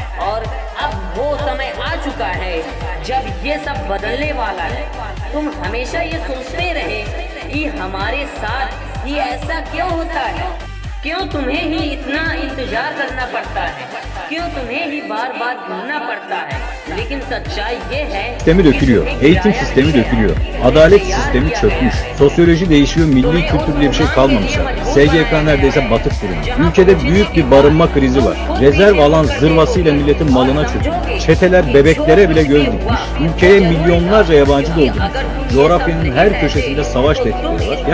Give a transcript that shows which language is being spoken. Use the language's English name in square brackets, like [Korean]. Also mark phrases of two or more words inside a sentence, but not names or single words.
[Hindi] और अब वो समय आ चुका है जब ये सब बदलने वाला है। तुम हमेशा ये सोचते रहे कि हमारे साथ ही ऐसा क्यों होता है, क्यों तुम्हें ही इतना इंतजार करना पड़ता है, क्यों तुम्हें ही बार बार घूमना पड़ता है। लेकिन सच्चाई ये है, [Turkish] sistemi dökülüyor, eğitim sistemi dökülüyor, adalet sistemi çökmüş, sosyoloji değişiyor, milli kültür diye bir şey kalmamış. SGK neredeyse batık durumda. Ülkede büyük bir barınma krizi var. Rezerv alan zırvasıyla milletin malına çökmüş. Çeteler bebeklere bile göz dikmiş. Ülkeye milyonlarca yabancı doldurmuş. Coğrafyanın her köşesinde savaş tehditleri var.